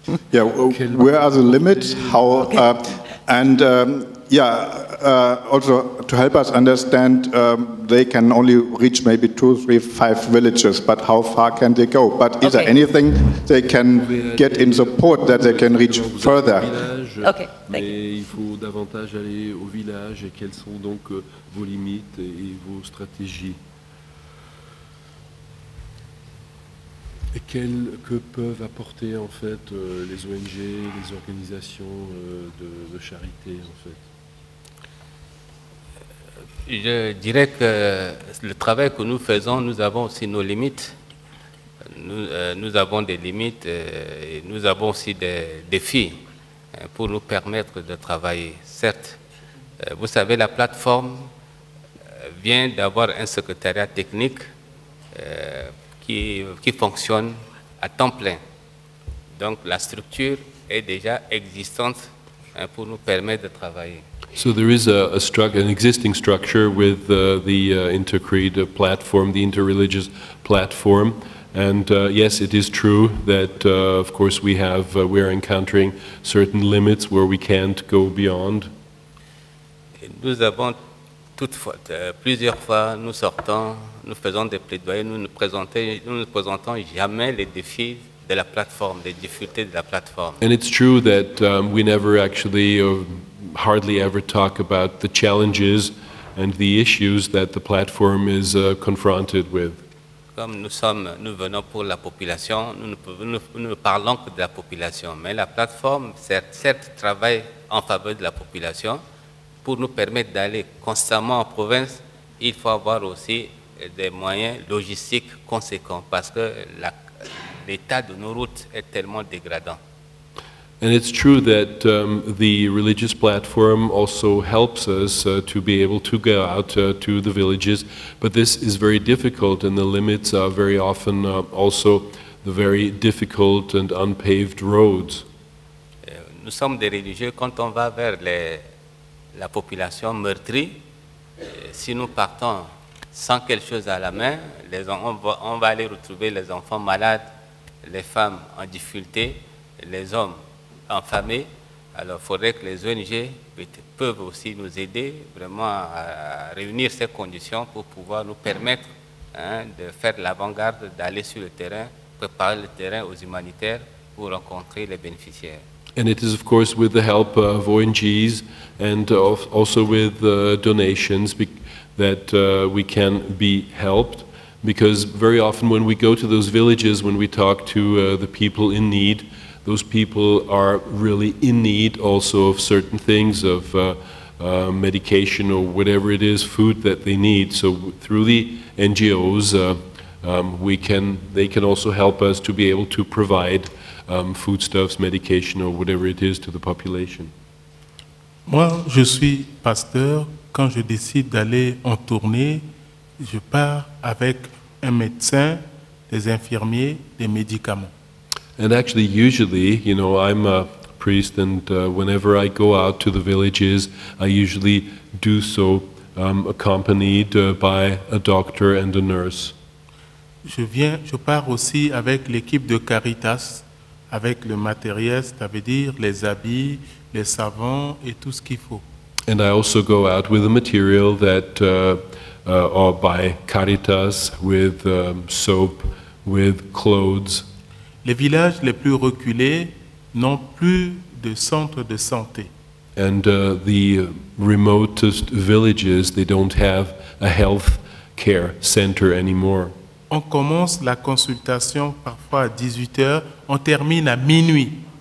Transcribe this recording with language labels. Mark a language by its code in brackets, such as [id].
[en] Yeah, where are the limits? How also to help us understand, they can only reach maybe 2, 3, 5 villages, but how far can they go? But is there anything they can get in support that they can reach further? Okay, thank you. [fr] Il faut davantage aller au village, et quelles sont donc vos limites et vos stratégies? Et que peuvent apporter en fait les ONG, les organisations de charité en fait? Je dirais que le travail que nous faisons, nous avons aussi nos limites. Nous avons des limites et nous avons aussi des défis pour nous permettre de travailler. Certes, vous savez, la plateforme vient d'avoir un secrétariat technique qui fonctionne à temps plein. Donc la structure est déjà existante pour nous permettre de travailler. [en] So there is an existing structure with the Intercreed platform, the interreligious platform, and yes, it is true that of course we are encountering certain limits where we can't go beyond. [fr] Nous avons toutefois plusieurs fois nous sortons, nous faisons des plaidoyers, nous ne présentons jamais les défis de la plateforme, les difficultés de la plateforme. [en] And it's true that we never actually hardly ever talk about the challenges and the issues that the platform is confronted with. [fr] Comme nous venons pour la population, nous ne parlons que de la population, mais la plateforme certes travaille en faveur de la population. Pour nous permettre d'aller constamment en province, il faut avoir aussi des moyens logistiques conséquents parce que l'état de nos routes est tellement dégradant. [en] And it's true that the religious platform also helps us to be able to go out to the villages, but this is very difficult, and the limits are very often also the very difficult and unpaved roads. [fr] Nous sommes des religieux, quand on va vers la population meurtrie, si nous partons sans quelque chose à la main, on va aller retrouver les enfants malades, les femmes en difficulté, les hommes affamés. Alors il faudrait que les ONG peuvent aussi nous aider vraiment à réunir ces conditions pour pouvoir nous permettre de faire l'avant-garde, d'aller sur le terrain, préparer le terrain aux humanitaires pour rencontrer les bénéficiaires. [en] And it is, of course, with the help of ONGs and also with donations that we can be helped. Because very often when we go to those villages, when we talk to the people in need, those people are really in need also of certain things, of medication or whatever it is, food that they need. So through the NGOs, they can also help us to be able to provide foodstuffs, medication, or whatever it is to the population. [fr] Moi, je suis pasteur. Quand je décide d'aller en tournée, je pars avec un médecin, des infirmiers, des médicaments. [en] And actually, usually, you know, I'm a priest, and whenever I go out to the villages, I usually do so accompanied by a doctor and a nurse. [fr] Je pars aussi avec l'équipe de Caritas, avec le matériel, c'est-à-dire les habits, les savons et tout ce qu'il faut. [en] And I also go out with the material that are by Caritas, with soap, with clothes. [fr] Les villages les plus reculés n'ont plus de centre de santé. [en] And the remotest villages, they don't have a health care center anymore. [fr] On commence la consultation parfois à 18 heures, on termine à minuit.